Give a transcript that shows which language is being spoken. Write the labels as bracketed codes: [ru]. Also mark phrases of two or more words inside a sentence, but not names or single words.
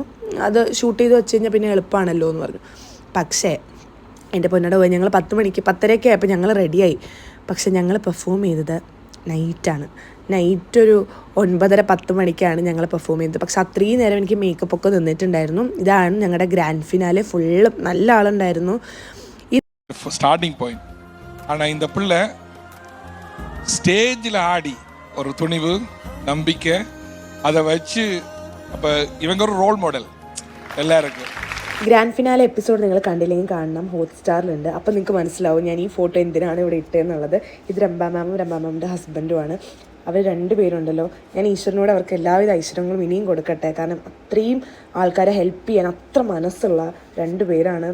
[ml] അത് ഷൂട്ട് ചെയ്ത് വെച്ച് കഴിഞ്ഞാൽ പിന്നെ എളുപ്പമാണല്ലോ എന്ന് പറഞ്ഞു. പക്ഷേ എൻ്റെ പൊന്നോട് പോയി ഞങ്ങൾ 10 മണിക്ക് 10:30 ആയപ്പോൾ ഞങ്ങൾ റെഡിയായി. പക്ഷെ ഞങ്ങൾ പെർഫോം ചെയ്തത് നൈറ്റാണ്. നൈറ്റ് ഒരു 9:30-10 മണിക്കാണ് ഞങ്ങൾ പെർഫോം ചെയ്തത്. പക്ഷെ അത്രയും നേരം എനിക്ക് മേക്കപ്പ് ഒക്കെ നിന്നിട്ടുണ്ടായിരുന്നു. ഇതാണ് ഞങ്ങളുടെ [en] grand finale. [ml] ഫുള്ള് നല്ല ആളുണ്ടായിരുന്നു. [en] starting point. [ta] ஆனால் இந்த பிள்ளை ஸ்டேஜில் ஆடி ஒரு துணிவு, நம்பிக்கை, அதை வச்சு அப்போ இவங்க ஒரு [en] role model [ta] எல்லாருக்கும். [en] grand finale [ml] എപ്പിസോഡ് നിങ്ങൾ കണ്ടില്ലെങ്കിൽ കാണണം, ഹോട്ട്സ്റ്റാറിലുണ്ട്. അപ്പോൾ നിങ്ങൾക്ക് മനസ്സിലാവും ഞാൻ ഈ ഫോട്ടോ എന്തിനാണ് ഇവിടെ ഇട്ടതെന്നുള്ളത്. ഇത് രംഭ മാമിൻ്റെ ഹസ്ബൻഡുമാണ്. അവർ 2 പേരുണ്ടല്ലോ. ഞാൻ ഈശ്വരനോട് അവർക്ക് എല്ലാവിധ ഐശ്വര്യങ്ങളും ഇനിയും കൊടുക്കട്ടെ. കാരണം അത്രയും ആൾക്കാരെ ഹെൽപ്പ് ചെയ്യാൻ അത്ര മനസ്സുള്ള 2 പേരാണ്.